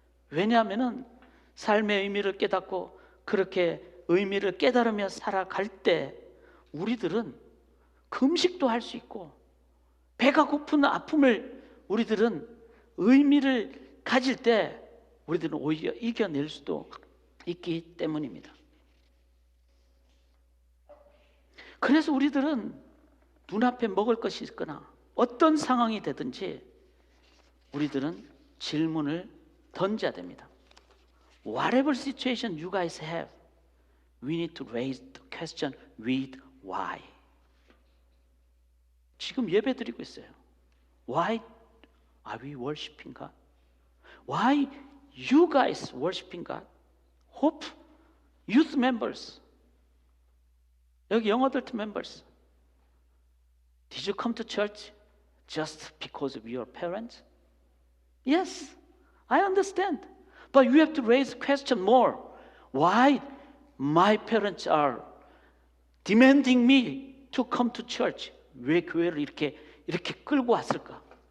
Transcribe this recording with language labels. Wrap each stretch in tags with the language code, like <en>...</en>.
<ko>왜냐하면 삶의 의미를 깨닫고 그렇게 의미를 깨달으며 살아갈 때 우리들은 금식도 할 수 있고 배가 고픈 아픔을 우리들은 의미를 가질 때 우리들은 오히려 이겨낼 수도 있기 때문입니다. 그래서 우리들은 눈앞에 먹을 것이 있거나 어떤 상황이 되든지 우리들은 질문을 던져야 됩니다.</ko> <en>Whatever situation you guys have, we need to raise the question with why.</en> <ko>지금 예배 드리고 있어요.</ko> <en>Why are we worshiping God? Why you guys worshiping God? Hope youth members, 여기 young adult members, did you come to church just because of your parents? Yes, I understand. But you have to raise question more. Why my parents are demanding me to come to church?</en> <ko>왜 교회를 이렇게 끌고 왔을까?</ko>